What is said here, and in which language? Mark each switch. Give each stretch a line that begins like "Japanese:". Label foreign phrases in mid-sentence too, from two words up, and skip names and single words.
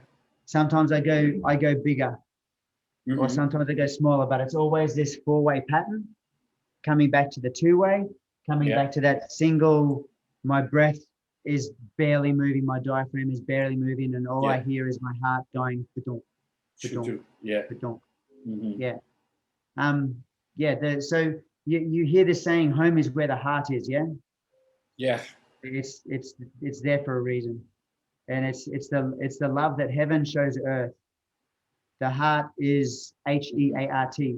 English: Sometimes I go bigger, or sometimes I go smaller, but it's always this four-way pattern, coming back to the two-way, coming back to that single. My breath is barely moving, my diaphragm is barely moving, and all I hear is my heart going ba-donk, ba-donk, ba-donk. So you hear this saying, home is where the heart is, yeah? Yeah. It's there for a reason, and it's the love that heaven shows earth. The heart is Heart.